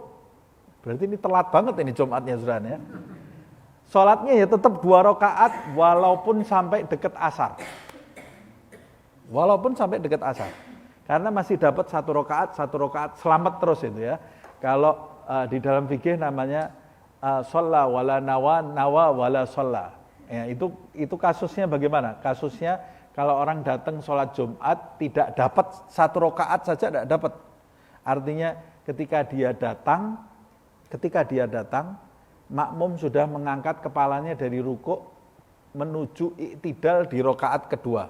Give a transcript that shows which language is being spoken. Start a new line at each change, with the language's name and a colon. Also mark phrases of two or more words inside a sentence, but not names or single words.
Indonesian: Berarti ini telat banget ini Jumatnya saudara ya. Sholatnya ya tetap 2 rakaat walaupun sampai dekat asar. Walaupun sampai dekat asar. Karena masih dapat 1 rakaat selamat terus itu ya. Kalau di dalam fikih namanya
Arabic: صلى ولا نوى ولا صلى.
Indonesian: Ya, itu kasusnya bagaimana? Kasusnya kalau orang datang sholat Jumat tidak dapat 1 rakaat saja tidak dapat. Artinya ketika dia datang, makmum sudah mengangkat kepalanya dari rukuk menuju iktidal di rakaat kedua.